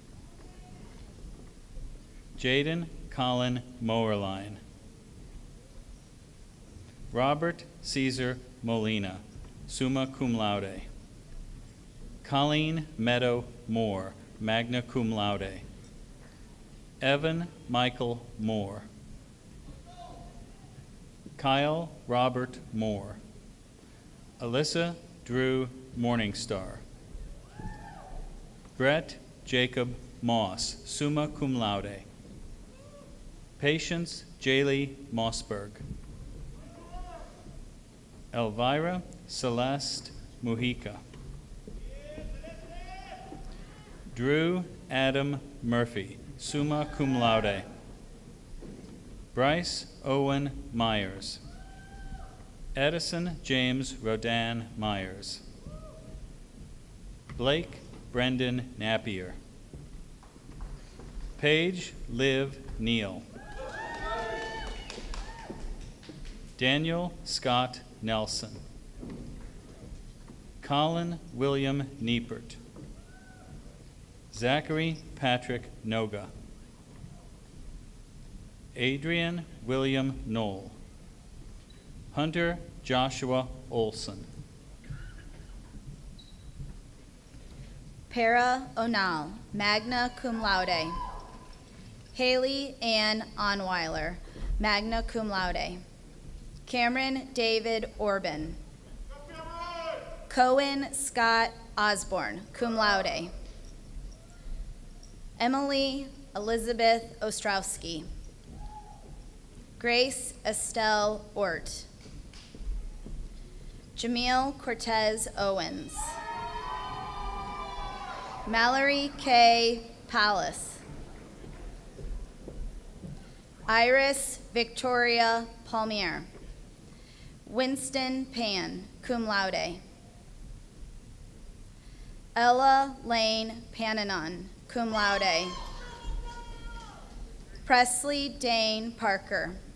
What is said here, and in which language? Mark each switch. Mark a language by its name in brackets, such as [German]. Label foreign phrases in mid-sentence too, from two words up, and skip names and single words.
[English] Jaden Colin Mowerline. Robert Caesar Molina, [Latin] summa cum laude. [English] Colleen Meadow Moore, [Latin] magna cum laude. [English] Evan Michael Moore. Kyle Robert Moore. Alyssa Drew Morningstar. Brett Jacob Moss, [Latin] summa cum laude. [English] Patience Jaylee Mossberg. Elvira Celeste Mujica. Drew Adam Murphy, [Latin] summa cum laude. [English] Bryce Owen Myers. Edison James Rodan Myers. Blake Brendan Napier. Paige Liv Neal. Daniel Scott Nelson. Colin William Niepert. Zachary Patrick Noga. Adrian William Knoll. Hunter Joshua Olson. Para Onal, [Latin] magna cum laude. [English] Haley Ann Onweiler, [Latin] magna cum laude. [English] Cameron David Orban. Cohen Scott Osborne, [Latin] cum laude. [English] Emily Elizabeth Ostrowski. Grace Estelle Ort. Jamil Cortez Owens. Mallory K. Pallas. Iris Victoria Palmier. Winston Pan, [Latin] cum laude. [English] Ella Lane Pananon, [Latin] cum laude. [English] Presley Dane Parker.